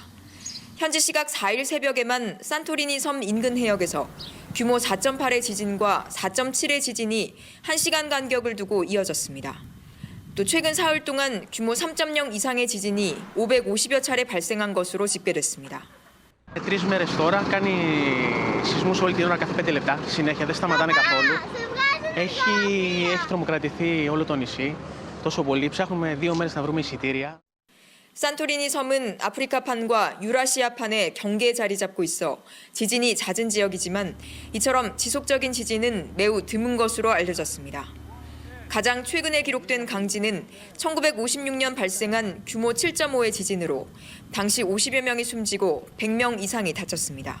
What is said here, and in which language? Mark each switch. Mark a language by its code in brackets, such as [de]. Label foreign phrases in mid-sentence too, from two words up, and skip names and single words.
[ko] 현지 시각 4일 새벽에만 산토리니 섬 인근 해역에서 규모 4.8의 지진과 4.7의 지진이 1시간 간격을 두고 이어졌습니다. 또 최근 사흘 동안 규모 3.0 이상의 지진이 550여 차례 발생한 것으로 집계됐습니다. [el] 3 μέρες τώρα κάνει σεισμούς όλη την ώρα κάθε 5 λεπτά. Συνέχεια δεν σταματάνε καθόλου. Έχει τρομοκρατηθεί όλο το νησί. Τόσο πολύ. Ψάχνουμε 2 μέρες να βρούμε εισιτήρια. [ko] 산토리니 섬은 아프리카판과 유라시아판의 경계에 자리 잡고 있어 지진이 잦은 지역이지만 이처럼 지속적인 지진은 매우 드문 것으로 알려졌습니다. 가장 최근에 기록된 강진은 1956년 발생한 규모 7.5의 지진으로 당시 50여 명이 숨지고 100명 이상이 다쳤습니다.